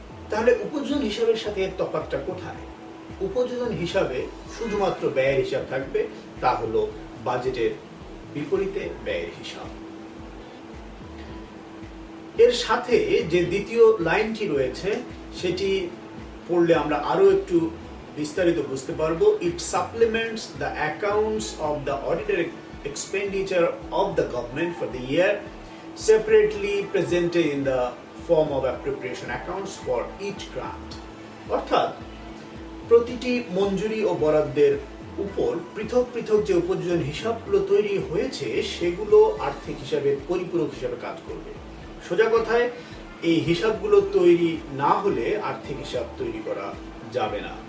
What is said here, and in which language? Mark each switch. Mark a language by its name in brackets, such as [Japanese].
[Bangla] তাহলে উপযোজন হিসাবের সাথে এর তফাৎটা কোথায়? উপযোজন হিসাবে শুধুমাত্র ব্যয়ের হিসাব থাকবে, তা হলো বাজেটের বিপরীতে ব্যয়ের হিসাব। এর সাথে যে দ্বিতীয় লাইনটি রয়েছে সেটি পড়লে আমরা আরো একটু বিস্তারিত বুঝতে পারবো। [English] It supplements the accounts of the audited expenditure of the government for the year separately presented in the form of appropriation accounts for each grant. [Bangla] অর্থাৎ প্রতিটি মঞ্জুরি ও বরাদ্দের উপর পৃথক পৃথক যে উপযোজন হিসাবগুলো তৈরি হয়েছে সেগুলো আর্থিক হিসাবের পরিপূরক হিসাবে কাজ করবে। সোজা কথায় এই হিসাবগুলো তৈরি না হলে আর্থিক হিসাব তৈরি করা যাবে না।